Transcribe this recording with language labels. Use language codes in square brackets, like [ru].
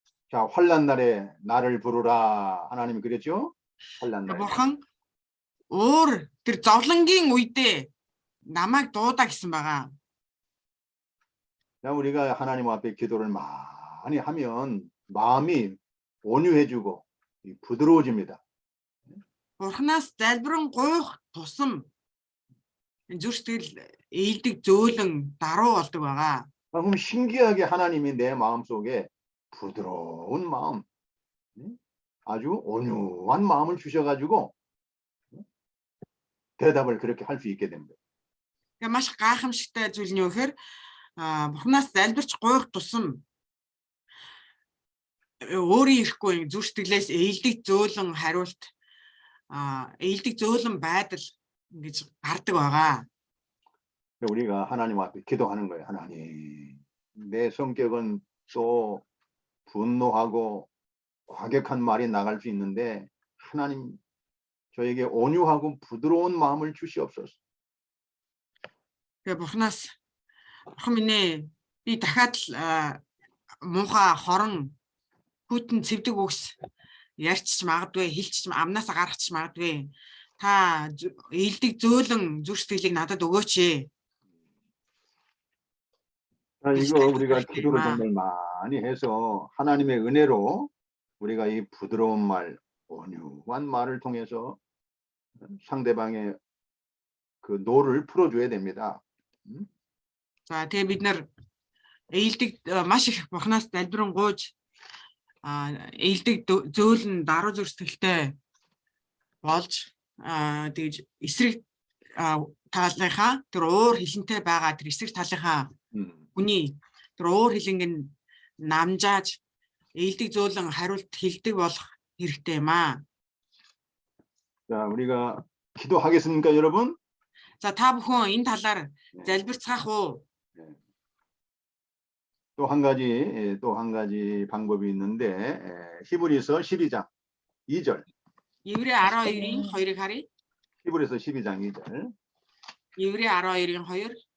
[ko] 자, 환난 날에 나를 부르라. 하나님이 그랬죠? 환난 날에. [mn] Бурхан өөр тэр зовлонгийн үедээ намайг дуудаа гэсэн байгаа. [ko] 자, 우리가 하나님 앞에 기도를 많이 하면 마음이 온유해지고 부드러워집니다. [mn] Бурханаас залбирэн гуйх тусам зүрх сэтгэл ээлдэг зөөлөн даруй болдог байгаа. [ko] 그럼 신기하게 하나님이 내 마음속에 부드러운 마음, 아주 온유한 마음을 주셔가지고 대답을 그렇게 할 수 있게 됩니다. [mn] Тэгээ маш гайхамшигтай зүйл нь юу гэхээр Бурханаас залбирч гуйх тусам өөрийн ирэхгүй зүрх сэтгэлээс ээлдэг зөөлөн хариулт ээлдэг зөөлөн байдал ингэж гардаг байгаа. [ko] 우리가 하나님 앞에 기도하는 거예요. 하나님, 내 성격은 또 분노하고 과격한 말이 나갈 수 있는데 하나님 저에게 온유하고 부드러운 마음을 주시옵소서. [mn] Тэгээ Бурханаас бурхан минь ээ би дахиад муухай хорон хүйтэн цэвдэг үгс ярьчих магадгүй хэлчих амнаасаа гаргачих магадгүй та ээлдэг зөөлөн зүрх сэтгэлийг надад өгөөч. [ko] 이거 우리가 기도를 정말 많이 해서 하나님의 은혜로 우리가 이 부드러운 말, 온유한 말을 통해서 상대방의 그 노를 풀어줘야 됩니다. [mn] За тэгээ бид нар ээлдэг маш их Бурханаас залбирэн гуйж ээлдэг зөөлөн даруй зүрх сэтгэлтэй болж тэгж эсрэг талынхаа тэр уур хилэнтэй байгаа тэр эсрэг талынхаа хүний тэр уур хилэнг намжааж ээлдэг зөөлөн хариулт хэлдэг болох хэрэгтэй юм аа. [ko] 자, 우리가 기도하겠습니까, 여러분? [mn] За та бүхэн энэ талаар залбирцгаах уу? [ko] 또 한 가지 방법이 있는데 히브리서 12장 2절. [mn] Еврей 12-ийн 2-ыг харъя. [ko] 히브리서 12장 2절. [mn] Еврей 12-ийн 2.